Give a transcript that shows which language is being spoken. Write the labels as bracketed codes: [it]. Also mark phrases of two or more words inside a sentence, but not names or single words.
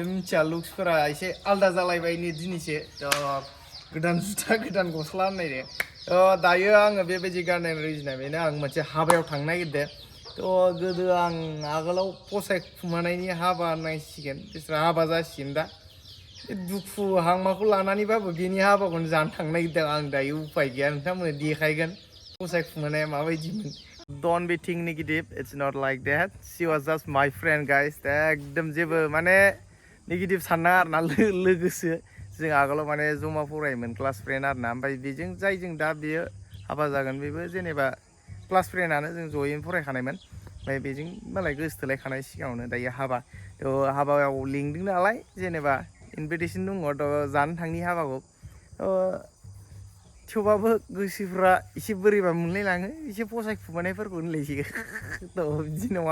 [brx] मिथिया लुक्सफोरा एसे आलदा जालायबाय नै दिनैसो थ' गोदान जुथा गोदान गस्ला होननाय दे थ' दायो आङो बेबायदि गाननायनि रिजोना बेनो आं मोनसे हाबायाव थांनो नागिरदों थ' गोदो आं आगोलाव फसायखुमानायनि हाबा नायसिगोन बिसोर हाबा जासिगोन दा दुखु हांमाखौ लानानैबाबो बेनि हाबाखौनो जानो थांनो नागिरदों आं दायो उफाय गैया नोंथांमोननो देखायगोन फसायखुमानाया माबायदिमोन [en] Don't be think negative. It's not like that. She was just my friend, guys. [brx] एकदम जेबो माने नेगेटिभ सानना आरोना लोगोसो जों आगोलाव माने जमा फरायोमोन [en] class friend [brx] आरोना ओमफ्राय बेजों जायजों दा बेयो हाबा जागोन बेबो जेनेबा [en] class friend [brx] जों जयैनो फरायखानायमोन ओमफ्राय बेजों मालाय गोसोथोलायखानाय सिगाङावनो दायो हाबा थ' हाबायाव लिंदों नालाय जेनेबा इनभिटेसन दङ थ' जानो थांनि हाबाखौ थेवबाबो गोसोफ्रा एसे बोरैबा मोनलायलाङो एसे फसायखुमानायफोरखौ होनलायसै थ' बिदि नङा